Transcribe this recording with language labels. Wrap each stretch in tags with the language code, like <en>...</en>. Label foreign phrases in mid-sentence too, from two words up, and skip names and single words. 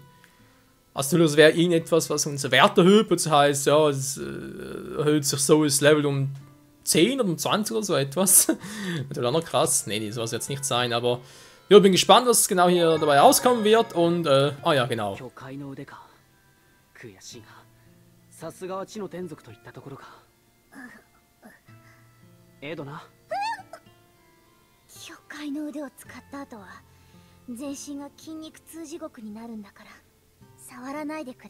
<de>Also das wäre irgendetwas, was unser Wert erhöht, das heißt, ja, es erhöht sich so das Level um 10 oder um 20 oder so etwas. Das wäre auch noch krass. Nee, das soll es jetzt nicht sein, aber ja, bin gespannt, was genau hier dabei rauskommen wird und, ja, genau.</de> <ja>さすがは地の天族といったところか。エドな。巨海の腕を使った後は全身が筋肉痛地獄になるんだから触らないでくれる。</ja>